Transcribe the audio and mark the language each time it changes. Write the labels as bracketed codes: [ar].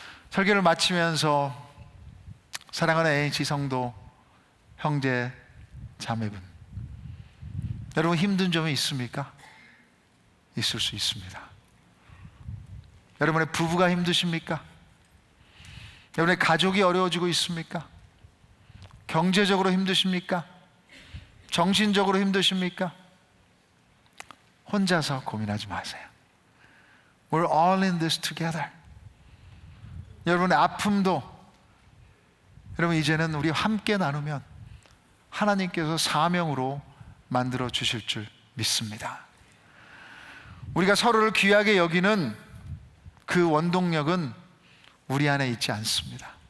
[ko] 설교를 마치면서 사랑하는 ANC 성도 형제 자매분, 여러분 힘든 점이 있습니까? 있을 수 있습니다. 여러분의 부부가 힘드십니까? 여러분의 가족이 어려워지고 있습니까? 경제적으로 힘드십니까? 정신적으로 힘드십니까? 혼자서 고민하지 마세요. [en] We're all in this together. [ko] 여러분의 아픔도 여러분 이제는 우리 함께 나누면 하나님께서 사명으로 만들어 주실 줄 믿습니다. 우리가 서로를 귀하게 여기는 그 원동력은 우리 안에 있지 않습니다.